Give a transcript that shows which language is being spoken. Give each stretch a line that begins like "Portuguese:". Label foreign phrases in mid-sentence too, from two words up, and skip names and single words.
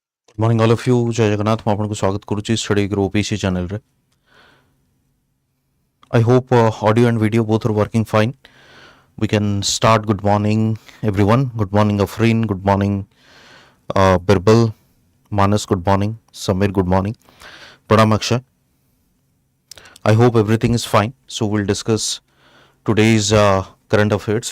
English: Good morning all of you.
Odia: ଜୟ ଜଗନ୍ନାଥ ମୁଁ ଆପଣଙ୍କୁ ସ୍ୱାଗତ କରୁଛି StudyIQ OPSC channel ରେ.
English: I hope audio and video both are working fine. We can start. Good morning everyone. Good morning Afreen. Good morning Birbal. Manas. Good morning. Samir. Good morning. Pranam Akshay. I hope everything is fine. So we'll discuss today's current affairs.